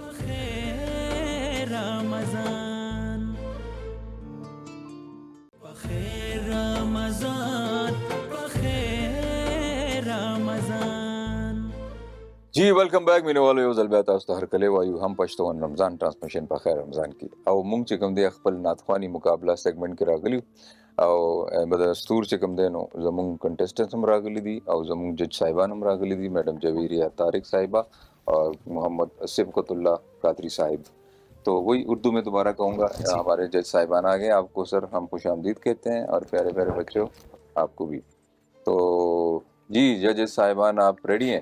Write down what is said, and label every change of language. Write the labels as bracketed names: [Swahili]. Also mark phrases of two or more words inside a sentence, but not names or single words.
[Pashto] رمضان بخیر رمضان بخیر رمضان جی [English] welcome back [Pashto] مینه والو یو ځل بیا تاسو ته هرکلی وایو هم پښتون رمضان ټرانسمیشن په خیر رمضان کې او مونږ چې کوم دی خپل ناتخوانی مقابله سیګمنټ کې راغلی او بدستور چې کوم دی نو زمونږ کنټیسټنټس هم راغلي دي او زمونږ جج صاحبان هم راغلي دي میڈم جویریہ طارق صاحبہ اور محمد صبغت اللہ قادری صاحب [Urdu] تو وہی اردو میں دوبارہ کہوں گا ہمارے جج صاحبان آ گئے آپ کو سر ہم خوش آمدید کہتے ہیں اور پیارے پیارے بچوں آپ کو بھی تو جی ججز صاحبان آپ ریڈی ہیں